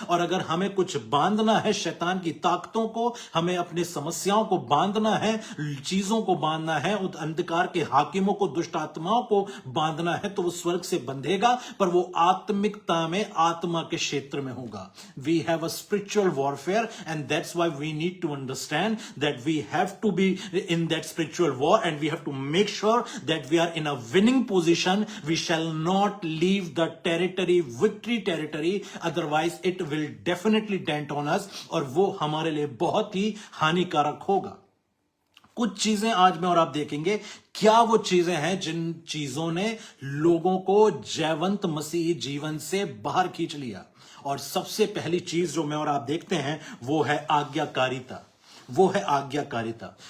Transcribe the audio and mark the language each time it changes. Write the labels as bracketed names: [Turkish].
[Hindi] और अगर हमें कुछ बांधना है, शैतान की ताकतों को, हमें अपने समस्याओं को बांधना है, चीजों को बांधना है, उस अंधकार के हाकिमों को, दुष्ट आत्माओं को बांधना है, तो वो स्वर्ग से बंधेगा, पर वो आत्मिकता में, आत्मा के क्षेत्र में होगा। [English] We have a spiritual warfare, and that's why we need to understand that we have to be in that spiritual war, and we have to make sure that we are in a winning position. We shall not leave the territory, victory territory, otherwise it will definitely dent on us, [Hindi] और वो हमारे लिए बहुत ही हानिकारक होगा। कुछ चीजें आज में और आप देखेंगे, क्या वो चीजें हैं जिन चीजों ने लोगों को जयवंत मसीही जीवन से बाहर खींच लिया। और सबसे पहली चीज जो मैं और आप देखते हैं वो है आज्ञाकारिता, वो है आज्ञाकारिता।